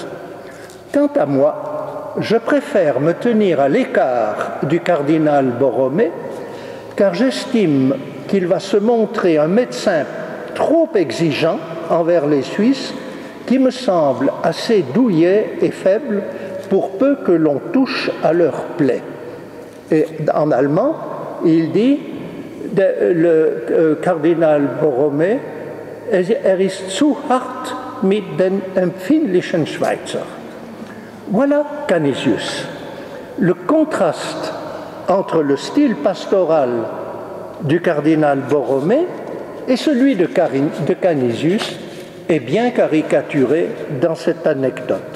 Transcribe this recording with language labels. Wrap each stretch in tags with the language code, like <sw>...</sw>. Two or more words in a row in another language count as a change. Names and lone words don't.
<fr>Quant à moi, je préfère me tenir à l'écart du cardinal Borromée, car j'estime qu'il va se montrer un médecin trop exigeant envers les Suisses, qui me semble assez douillet et faible pour peu que l'on touche à leurs plaies. » Et en allemand, il dit, le cardinal Borromée,</fr> <de>ist zu hart mit den empfindlichen Schweizer.</de> <fr>Voilà Canisius. Le contraste entre le style pastoral du cardinal Borromée et celui de Canisius est bien caricaturé dans cette anecdote.</fr>